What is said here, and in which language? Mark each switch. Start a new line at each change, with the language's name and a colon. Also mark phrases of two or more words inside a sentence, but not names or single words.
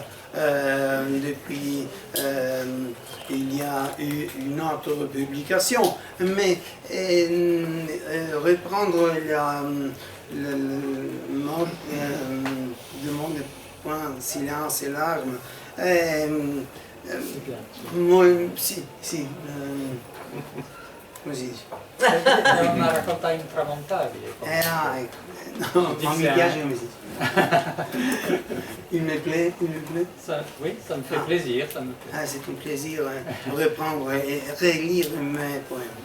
French: Depuis, il y a eu une autre publication, mais reprendre le monde point silence et larmes.
Italian: Così. È una raccolta intramontabile. No, ma mi piace come si dice.
French: Il me plaît. Ça, oui, ça me fait plaisir. C'est un plaisir de reprendre et relire mes poèmes.